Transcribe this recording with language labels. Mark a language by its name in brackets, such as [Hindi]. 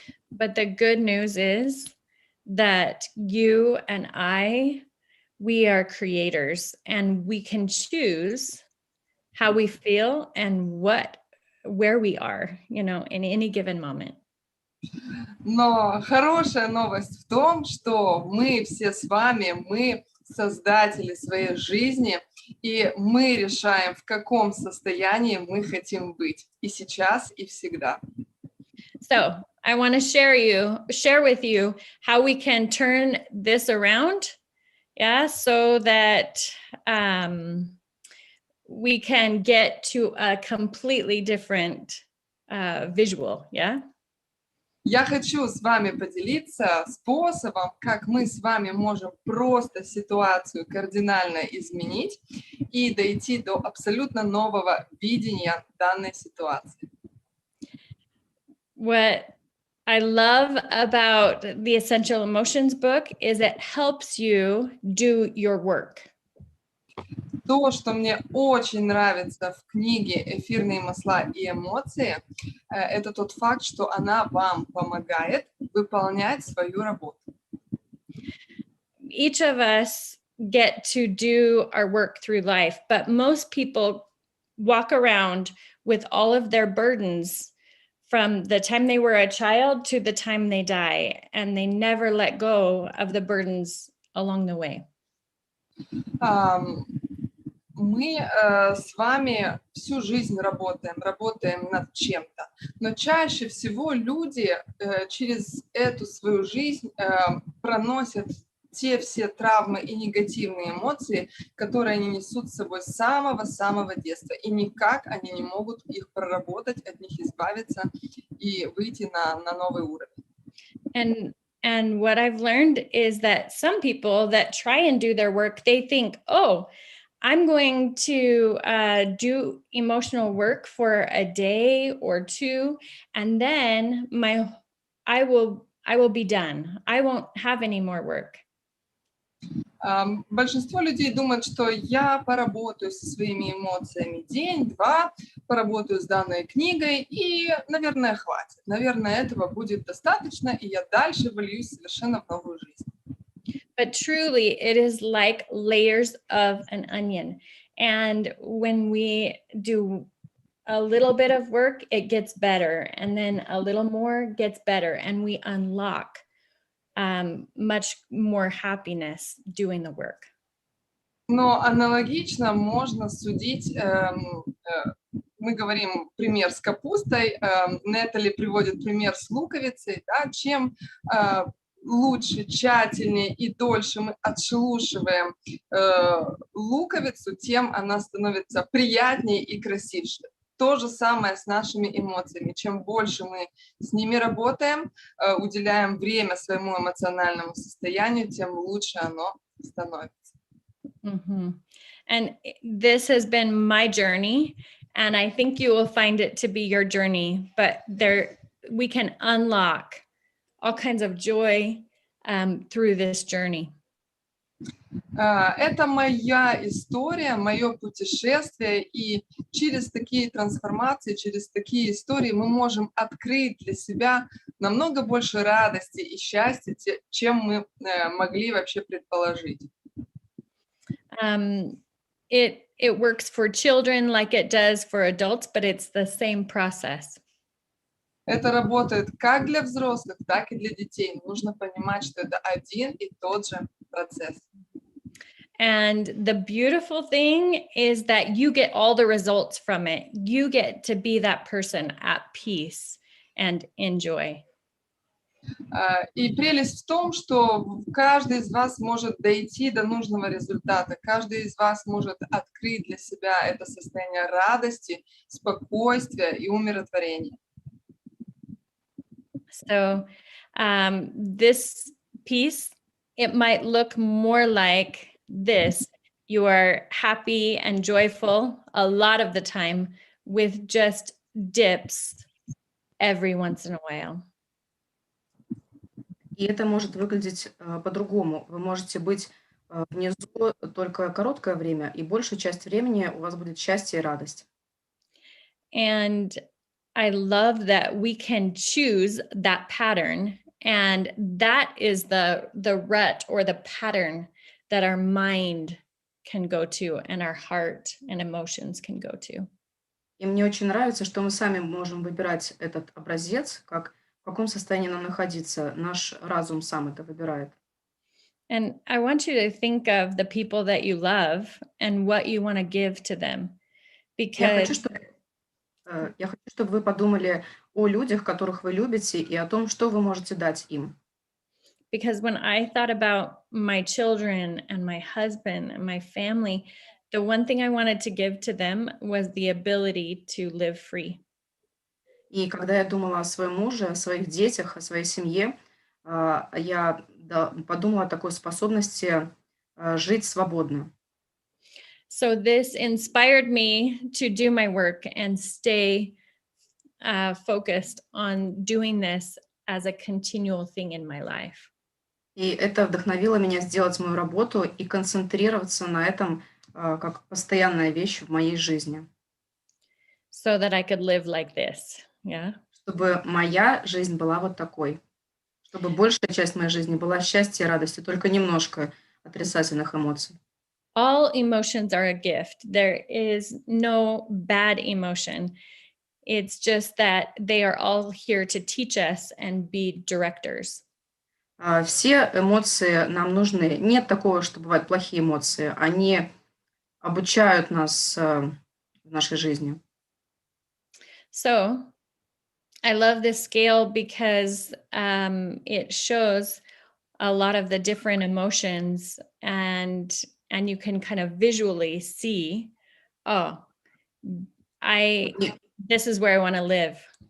[English] But the good news is that you and I, we are creators, and we can choose how we feel and where we are, in any given moment. [Russian] Но хорошая новость в том, что мы все с вами, мы создатели своей жизни, и мы решаем, в каком состоянии мы хотим быть и сейчас, и всегда. [English] So I want to share with you how we can turn this around, so that we can get to a completely different visual, [Russian] Я хочу с вами поделиться способом, как мы с вами можем просто ситуацию кардинально изменить и дойти до абсолютно нового видения данной ситуации. [English] What I love about the Essential Emotions book is it helps you do your work. [Russian] То, что мне очень нравится в книге «Эфирные масла и эмоции», это тот факт, что она вам помогает выполнять свою работу. [English] Each of us get to do our work through life, but most people walk around with all of their burdens from the time they were a child to the time they die, and they never let go of the burdens along the way. [Russian] Мы с вами всю жизнь работаем над чем-то, но чаще всего люди через эту свою жизнь проносят те все травмы и негативные эмоции, которые они несут с собой с самого-самого детства, и никак они не могут их проработать, от них избавиться и выйти на новый уровень. [English] And what I've learned is that some people that try and do their work, they think, oh, I'm going to do emotional work for a day or two, and then I will be done. I won't have any more work. [Russian] Большинство людей думают, что я поработаю со своими эмоциями день-два, поработаю с данной книгой, и, наверное, хватит. Наверное, этого будет достаточно, и я дальше вольюсь совершенно в новую жизнь. [English] But truly, it is like layers of an onion. And when we do a little bit of work, it gets better. And then a little more gets better. And we unlock much more happiness doing the work. [Russian] Но аналогично можно судить, мы говорим пример с капустой, Нетали приводит пример с луковицей, да, чем лучше, тщательнее и дольше мы отшелушиваем луковицу, тем она становится приятнее и красивше. То же самое с нашими эмоциями. Чем больше мы с ними работаем, уделяем время своему эмоциональному состоянию, тем лучше оно становится. Mm-hmm. [English] And this has been my journey, and I think you will find it to be your journey, but we can unlock all kinds of joy through this journey. [Russian] Это моя история, мое путешествие, и через такие трансформации, через такие истории мы можем открыть для себя намного больше радости и счастья, чем мы могли вообще предположить. [English] It works for children like it does for adults, but it's the same process. [Russian] Это работает как для взрослых, так и для детей. Нужно понимать, что это один и тот же процесс. [English] And the beautiful thing is that you get all the results from it. You get to be that person at peace and enjoy. [Russian] И прелесть в том, что каждый из вас может дойти до нужного результата. Каждый из вас может открыть для себя это состояние радости, спокойствия и умиротворения. [English] So this piece, it might look more like this. You are happy and joyful a lot of the time with just dips every once in a while. [Russian] И это может выглядеть по-другому. Вы можете быть внизу только короткое время, и большую часть времени у вас будет счастье и радость. [English] And I love that we can choose that pattern, and that is the rut or the pattern that our mind can go to and our heart and emotions can go to. [Russian] И мне очень нравится, что мы сами можем выбирать этот образец, как в каком состоянии нам находиться. Наш разум сам это выбирает. [English] And I want you to think of the people that you love and what you want to give to them. [Russian] Я хочу, [English] Because [Russian] чтобы вы подумали о людях, которых вы любите, и о том, что вы можете дать им. [English] when I thought about my children and my husband and my family, the one thing I wanted to give to them was the ability to live free. [Russian] И когда я думала о своем муже, о своих детях, о своей семье, я подумала о такой способности жить свободно. [English] So this inspired me to do my work and stay focused on doing this as a continual thing in my life. [Russian] И это вдохновило меня сделать мою работу и концентрироваться на этом как постоянная вещь в моей жизни. [English] So that I could live like this. Yeah. [Russian] Чтобы моя жизнь была вот такой. Чтобы большая часть моей жизни была счастье и радость, и только немножко отрицательных эмоций. [English] All emotions are a gift. There is no bad emotion. It's just that they are all here to teach us and be directors. [Russian] Все эмоции нам нужны. Нет такого, что бывают плохие эмоции. Они обучают нас в нашей жизни. [English] So I love this scale because it shows a lot of the different emotions, and you can kind of visually see, oh, this is where I want to live.